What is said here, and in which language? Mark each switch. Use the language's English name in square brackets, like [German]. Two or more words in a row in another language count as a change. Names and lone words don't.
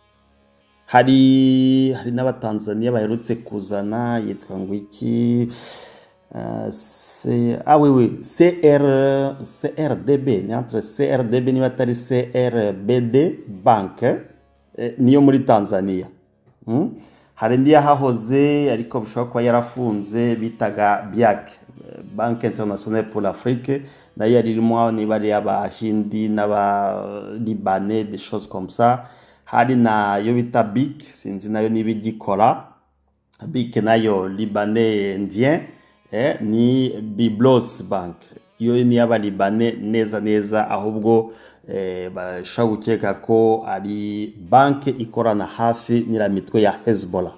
[Kinyarwanda] Hari n'Abatanzania baherutse kuzana, yitwa ngo iki, CRDB, ni entre CRDB niba atari CRBD Bank, niyo muri Tanzania. Hari indi yahahoze ariko bishobora kuba yarafunze bitaga BIAC, Banque Internationale pour l'Afrique, nayo yaririmo niba ari y'Abahindi n'Aba-Libanais, [French] des choses comme ça. [Kinyarwanda] Hari na yo bita BIC, sinzi nayo niba igikora. BIC nayo [French] Libanais Indien, [Kinyarwanda] ni Biblos Bank, iyo ni y'Abalibanais neza, ahubwo bashaka gukeka ko ari banke ikorana hafi n'iramitwe ya Hezbollah.